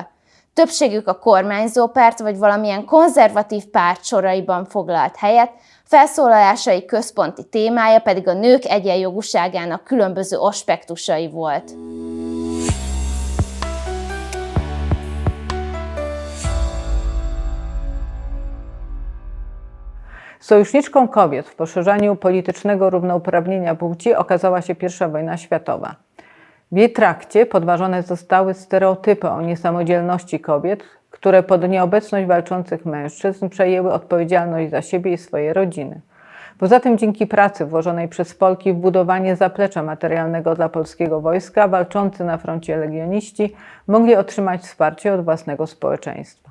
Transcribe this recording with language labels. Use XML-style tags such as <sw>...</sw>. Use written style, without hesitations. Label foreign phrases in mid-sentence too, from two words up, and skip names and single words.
<hu>Többségük a kormányzópárt vagy valamilyen konzervatív párt soraiban foglalt helyet, felszólalásai központi témája pedig a nők egyenjogúságának különböző aspektusai volt.</hu> <pl>Sojuszniczką kobiet w poszerzaniu politycznego równouprawnienia płci okazała się I wojna światowa. W jej trakcie podważone zostały stereotypy o niesamodzielności kobiet, które pod nieobecność walczących mężczyzn przejęły odpowiedzialność za siebie i swoje rodziny. Poza tym dzięki pracy włożonej przez Polki w budowanie zaplecza materialnego dla polskiego wojska, walczący na froncie legioniści mogli otrzymać wsparcie od własnego społeczeństwa.</pl>